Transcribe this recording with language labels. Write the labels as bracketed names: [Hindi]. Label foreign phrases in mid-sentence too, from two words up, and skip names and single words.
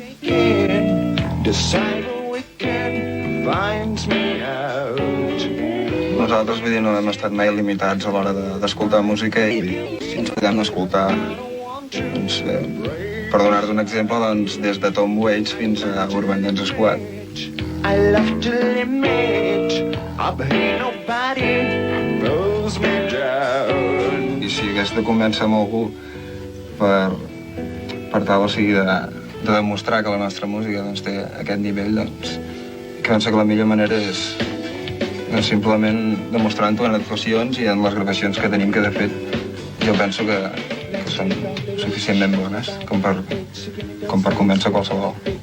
[Catalan] Nosaltres, vull dir, no hem estat mai limitats a l'hora d'escoltar música i ens podem escoltar, doncs, per donar-te un exemple, doncs, des de Tom Waits fins a Urban Dance Squad. [English] I love to limit, but ain't nobody knows me down. [Catalan] I si hagués de convèncer amb algú per tal, o sigui, de demostrar que la nostra música doncs, té aquest nivell, doncs, que penso que la millor manera és simplement demostrant-ho en actuacions i en les gravacions que tenim, que de fet jo penso que són suficientment bones com per convèncer qualsevol.